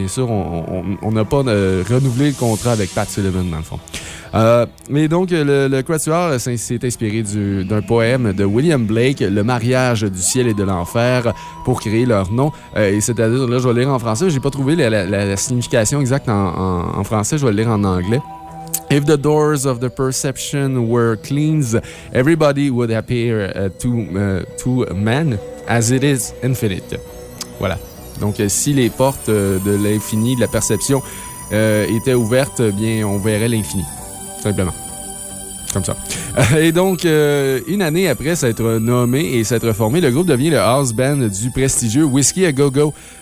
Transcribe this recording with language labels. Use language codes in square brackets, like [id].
[fr] Bien sûr, on n'a pas renouvelé le contrat avec Pat Sullivan, dans le fond. Mais donc, le quatuor s'est inspiré d'un poème de William Blake, Le mariage du ciel et de l'enfer, pour créer leur nom. Et c'est-à-dire, là, je vais le lire en français, j'ai pas trouvé la signification exacte en français, je vais le lire en anglais. [en] If the doors of the perception were cleansed, everybody would appear to man as it is infinite. [fr] Voilà. Donc, si les portes de l'infini, de la perception, était ouverte, bien, on verrait l'infini. Simplement. Comme ça. Et donc, une année après s'être nommé et s'être formé, le groupe devient le house band du prestigieux Whiskey A Go Go.